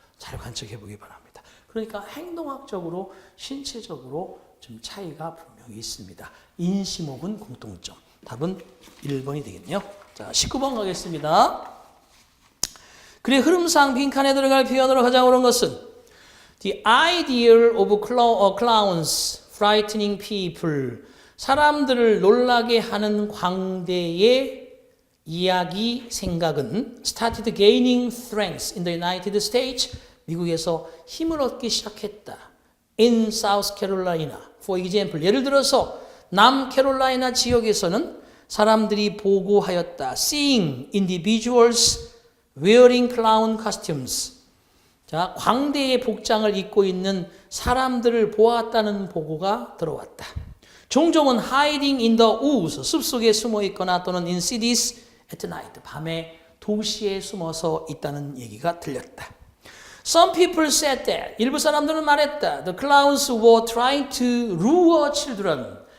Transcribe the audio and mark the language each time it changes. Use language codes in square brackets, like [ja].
[ko] 잘 관측해 보기 바랍니다. 그러니까 행동학적으로 신체적으로 좀 차이가 분명히 있습니다. 인시목은 공통점. 답은 1번이 되겠네요. 자, 19번 가겠습니다. 글의 흐름상 빈칸에 들어갈 표현으로 가장 옳은 것은 [en] The ideal of clowns frightening people. [ko] 사람들을 놀라게 하는 광대의 이야기 생각은 [en] started gaining strength in the United States. [ko] 미국에서 힘을 얻기 시작했다. [en] In South Carolina. For example. [ko] 예를 들어서 남캐롤라이나 지역에서는 사람들이 보고하였다. [en] Seeing individuals wearing clown costumes. [ko] 자, 광대의 복장을 입고 있는 사람들을 보았다는 보고가 들어왔다. 종종은 [en] hiding in the woods, [ko] 숲속에 숨어 있거나 또는 [en] in cities at night, [ko] 밤에 도시에 숨어서 있다는 얘기가 들렸다. [en] Some people said that, [ko] 일부 사람들은 말했다. [en] The clowns were trying to lure children.